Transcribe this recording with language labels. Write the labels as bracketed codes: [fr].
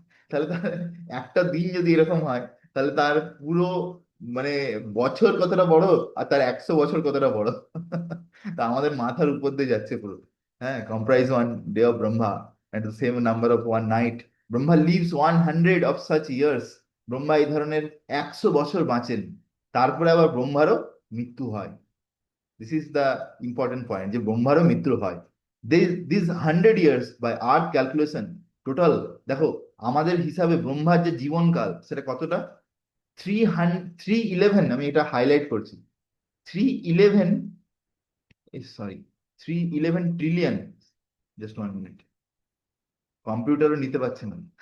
[bn] তাহলে তার একটা দিন যদি এরকম হয়, তাহলে তার পুরো মানে বছর কতটা বড়, আর তার 100 বছর কতটা বড়। তা আমাদের মাথার উপর দিয়ে যাচ্ছে পুরো। হ্যাঁ, [en] Comprise one day of Brahma and the same number of one night Brahma lives 100 of such years। [bn] Brahma এই ধরনের 100 বছর বাঁচেন, তারপরে আবার ব্রহ্মারও মৃত্যু হয়। [en] this is the important point, [bn] যে ব্রহ্মারও মৃত্যু হয়। [en] this 100 years by earth calculation total, [bn] দেখো আমাদের হিসাবে ব্রহ্মার যে জীবনকাল সেটা কতটা, 311, আমি এটা হাইলাইট করছি, 311, সরি, 311 ট্রিলিয়ন, জাস্ট 1 মিনিট, কম্পিউটারও নিতে পারছে না।